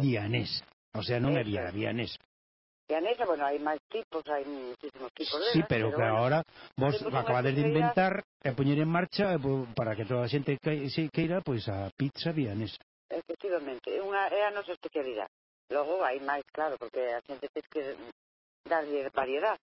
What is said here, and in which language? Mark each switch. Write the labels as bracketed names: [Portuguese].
[Galician] Vianesa. O sea, non é viana, vianesa. [Spanish] pianesa, bueno, hay más tipos, hay muchísimos tipos. Sí, pero que bueno, ahora vos acabades de inventar, poner en marcha, para que toda la gente queira, pues a pizza vianesa. [Galician] Efectivamente, é a nosa especialidade. Logo hai máis, claro, porque a xente tens que darlle variedade.